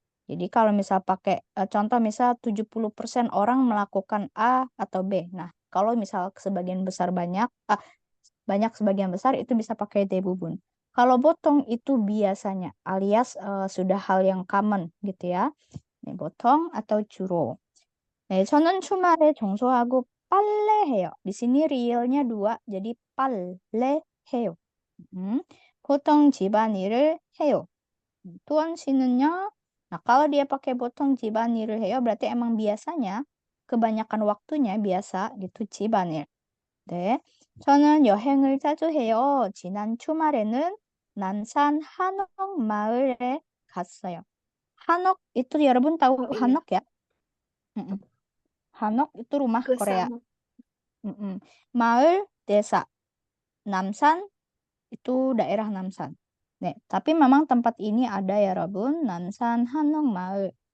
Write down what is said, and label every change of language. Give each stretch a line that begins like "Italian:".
Indonesian: Jadi kalau misal pakai contoh misal 70% orang melakukan A atau B. Nah, kalau misal sebagian besar banyak sebagian besar itu bisa pakai 대부분. Kalau 보통 itu biasanya alias sudah hal yang common gitu ya.
Korean: 네, 보통 atau 주로. 네, 저는 주말에 청소하고 빨래해요.
Indonesian: Di sini realnya 2, jadi 빨래해요.
Korean: 보통 집안일을 해요. Tuan 씨는요?
Indonesian: Nah, kalau dia pakai
Korean: 보통 집안일을 해요,
Indonesian: berarti emang biasanya kebanyakan waktunya biasa gitu 집안일.
Korean: 네. 저는 여행을 자주 해요. 지난 주말에는 난산 한옥 마을에 갔어요.
Indonesian: 한옥 itu
Korean: 여러분
Indonesian: tahu Oh, iya. 한옥 ya? 한옥 itu rumah Ke Korea. sana. 마을 desa. 남산 itu daerah Namsan. 네, tapi memang tempat ini ada ya, 여러분.
Korean: 남산 한옥 마을.